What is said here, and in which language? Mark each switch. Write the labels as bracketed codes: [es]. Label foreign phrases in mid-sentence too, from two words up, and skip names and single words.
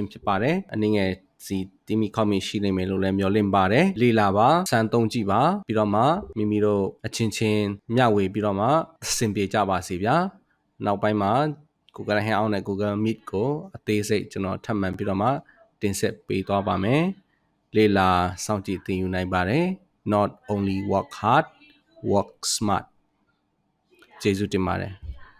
[my] ဖြစ်ပါတယ်အနည်းငယ်စီတီမီကော်မီရှိနေမယ်လို့လည်းမျှော်လင့်ပါတယ်လေ့လာပါစမ်းသုံးကြည့်ပါပြီးတော့မှမိမိတို့အချင်းချင်းမျှဝေပြီးတော့မှအဆင်ပြေကြပါစေဗျာနောက်ပိုင်းမှာ Google Hangout နဲ့ Google Meet ကိုအသေးစိတ်ကျွန်တော်ထပ်မံပြီးတော့မှတင်ဆက်ပေးသွားပါမယ်လေ့လာစောင့်ကြည့်သင်ယူနိုင်ပါတယ် [en] not only work hard work smart [my] ကျေးဇူးတင်ပါတယ်